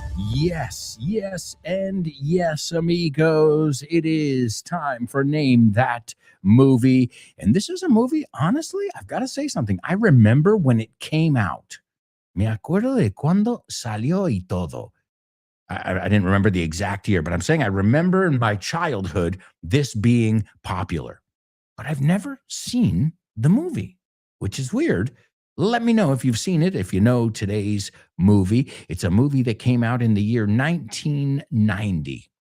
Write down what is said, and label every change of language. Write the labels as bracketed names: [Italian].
[English] Yes, and yes, amigos. It is time for Name That Movie. And this is a movie, honestly, I've got to say something. I remember when it came out. [Spanish] Me acuerdo de cuando salió y todo. [English] I didn't remember the exact year, but I'm saying I remember in my childhood this being popular. But I've never seen the movie, which is weird. Let me know if you've seen it, if you know today's movie. It's a movie that came out in the year 1990.